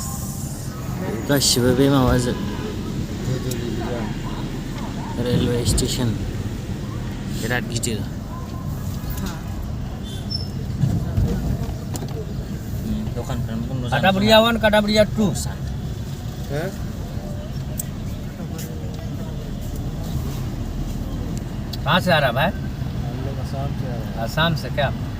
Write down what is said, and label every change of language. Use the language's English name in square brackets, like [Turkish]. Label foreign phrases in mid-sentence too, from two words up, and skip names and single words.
[Bodo] गासिबो बे माबाजों [English] railway station [Bodo] बिराद गिदिर दखानफ्रानो बन्द जानानै [Hindi] काटाबरिया 1 काटाबरिया 2 हैं कहाँ से आ रहा भाई? हम लोग आसाम से आ रहे हैं। आसाम से क्या?